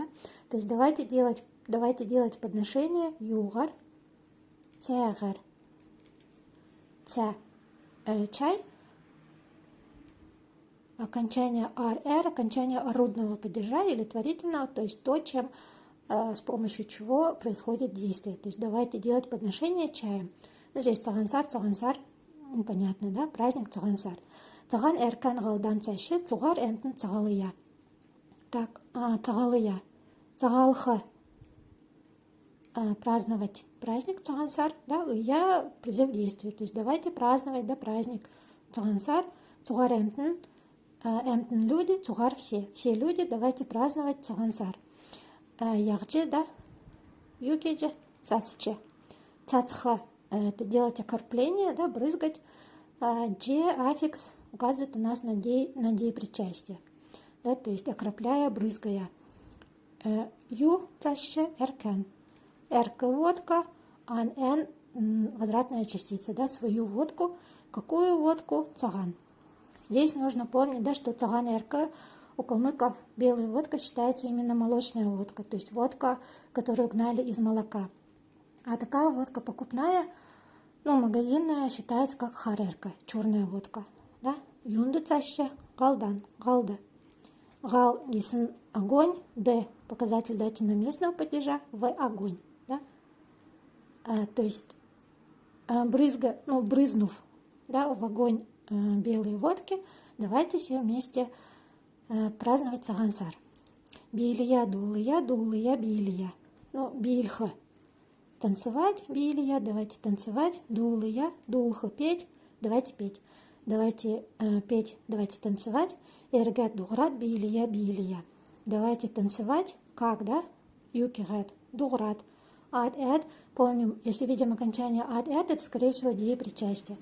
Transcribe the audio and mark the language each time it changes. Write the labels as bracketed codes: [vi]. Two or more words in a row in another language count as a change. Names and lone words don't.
[ru] То есть давайте делать подношение [xal] югар, цягар, [ru] чай. Окончание ар, окончание орудного падежа или творительного, то есть то, чем, с помощью чего происходит действие. То есть давайте делать подношение чаем. Ну, здесь цагансар, понятно, да, праздник цагансар. [xal] Цаган эркан галдан цаще, цугар эмтн цагалыя. [ru] Так, [xal] цагалыя, цагалха, [ru] праздновать праздник цагансар, да, я призыв к действию. То есть давайте праздновать, да, праздник цагансар, [xal] цугар эмтн, эмтн [ru] люди, цугар все люди, давайте праздновать цагансар. [xal] Ягче, да, югеже, цацче. [ru] Цацха – это делать окропление, да, брызгать. Дже, аффикс указывает у нас на деепричастие, да, то есть окропляя, брызгая. [xal] Ю, цацче, эркен. [ru] Эрка – водка, ан, эн – возвратная частица, да, свою водку. Какую водку? Цаган. Здесь нужно помнить, да, что [xal] цаган эрка [ru] у калмыков белая водка считается именно молочная водка, то есть водка, которую гнали из молока. А такая водка покупная, магазинная, считается как харерка, черная водка. [xal] Да? Юнду цаще, галдан, галда. [ru] Гал гисен огонь, д показатель датино-местного падежа, в огонь. Да? То есть брызнув, да, в огонь белой водки, давайте все вместе праздновать цагансар. [xal] Билия, дулия, билия. [ru] Бильха. Танцевать, билия, давайте танцевать. [xal] Дулия, дулха, [ru] петь, давайте петь. Давайте петь, давайте танцевать. [xal] Эргат, дуграт, билия. [ru] Давайте танцевать, как, да? [xal] Юкигат, дуграт. [ru] Ад-эд, помним, если видим окончание ад-эд, это, скорее всего, деепричастие.